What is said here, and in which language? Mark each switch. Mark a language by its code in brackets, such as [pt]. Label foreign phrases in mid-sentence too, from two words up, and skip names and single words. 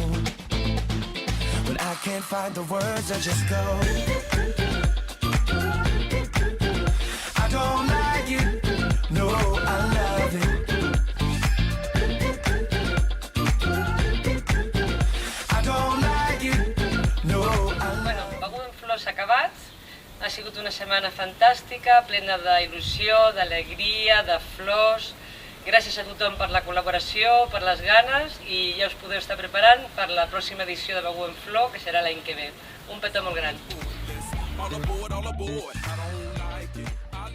[en] When I can't find the words, I just go. I don't like it. No, I love it. I don't like it. No, I love it. [ca] Begur en flors acabats. Ha sigut una setmana fantàstica, plena d'il·lusió, d'alegria, de flors. Gràcies a tothom per la col·laboració, per les ganes, i ja us podeu estar preparant per la pròxima edició de Begur en Flor, que serà l'any que ve. Un petó molt gran. [en] All aboard, all aboard. I don't like it.